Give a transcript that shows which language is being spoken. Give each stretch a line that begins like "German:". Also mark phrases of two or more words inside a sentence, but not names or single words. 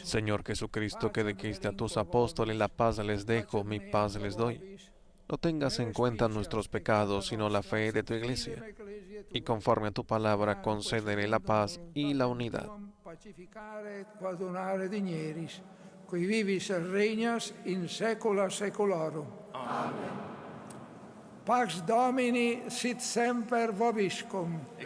Spanish: Señor Jesucristo, que dijiste a tus apóstoles, la paz les dejo, mi paz les doy. No tengas en cuenta nuestros pecados, sino la fe de tu iglesia. Y conforme a tu palabra, concédele la paz y la unidad.
Latin: Pacificare et quadunare digneris, qui vivis et regnas in saecula saeculorum. Amen. Pax Domini sit semper vobiscum.